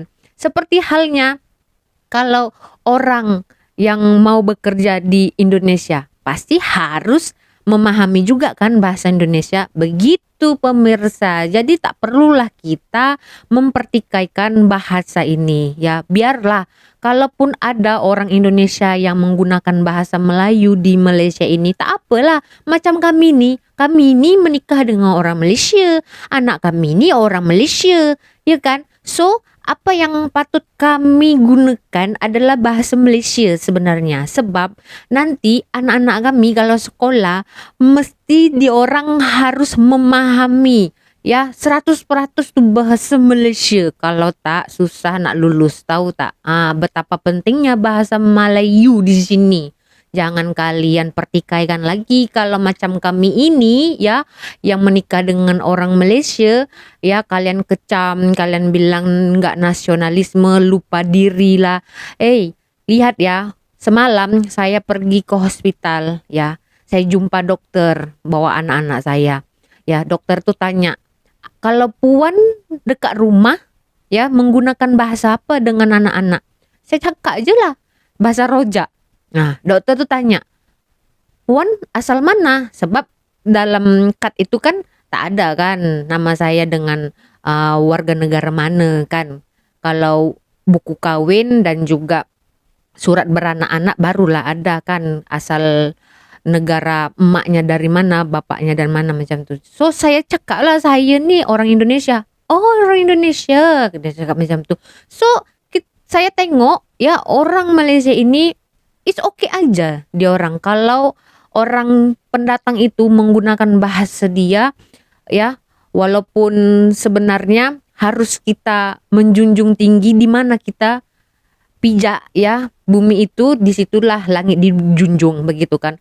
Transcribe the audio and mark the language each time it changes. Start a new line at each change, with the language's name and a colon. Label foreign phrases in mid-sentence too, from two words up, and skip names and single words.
Indonesian: Seperti halnya kalau orang yang mau bekerja di Indonesia pasti harus memahami juga kan bahasa Indonesia, begitu pemirsa.
Malay: Jadi tak perlulah kita mempertikaikan bahasa ini ya, biarlah kalaupun ada orang Indonesia yang menggunakan bahasa Melayu di Malaysia ini, tak apalah. Macam kami ni menikah dengan orang Malaysia, anak kami ni orang Malaysia, ya kan? So apa yang patut kami gunakan adalah bahasa Malaysia sebenarnya. Sebab nanti anak-anak kami kalau sekolah mesti diorang harus memahami ya 100% tu bahasa Malaysia. Kalau tak susah nak lulus, tahu tak? Betapa pentingnya bahasa Melayu di sini. Jangan kalian pertikaikan lagi kalau macam kami ini ya, yang menikah dengan orang Malaysia ya, kalian kecam, kalian bilang enggak nasionalisme, lupa diri lah. Lihat ya, semalam saya pergi ke hospital ya, saya jumpa dokter bawa anak-anak saya. Ya, dokter tuh tanya, kalau puan dekat rumah ya menggunakan bahasa apa dengan anak-anak? Saya cakap aja lah bahasa rojak. Nah, dokter tuh tanya, puan asal mana? Sebab dalam kad itu kan tak ada kan nama saya dengan warga negara mana kan. Kalau buku kawin dan juga surat beranak-anak barulah ada kan asal negara emaknya dari mana, bapaknya dari mana, macam tu. So saya cakap lah, saya ni orang Indonesia. Oh, orang Indonesia, dia cakap macam tu. So saya tengok ya orang Malaysia ini
English: it's okay
Malay: aja dia orang. Kalau orang pendatang itu menggunakan bahasa dia ya, walaupun sebenarnya harus kita menjunjung tinggi di mana kita pijak ya, bumi itu disitulah langit dijunjung, begitu kan.